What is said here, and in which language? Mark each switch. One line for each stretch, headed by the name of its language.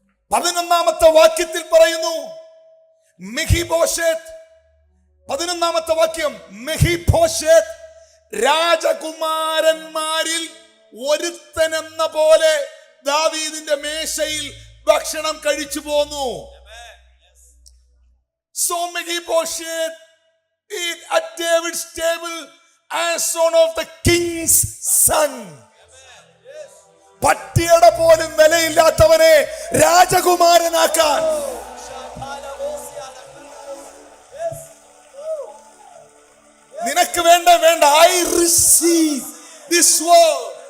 Malayalam: 11-ാമത്തെ വാക്യത്തിൽ പറയുന്നു മെഫീബോശേത്ത്, 11-ാമത്തെ വാക്യം, മെഫീബോശേത്ത് രാജകുമാരന്മാരിൽ ഒരുത്തനെന്ന പോലെ ദാവീദിന്റെ മേശയിൽ ഭക്ഷണം കഴിച്ചു പോന്നു.
English: So Mephibosheth eat at David's table as son of the king's son.
Malayalam: പട്ടിയുടെ പോലും വിലയില്ലാത്തവനെ രാജകുമാരനാക്കാൻ നിനക്ക് വേണ്ട
English: I receive this word.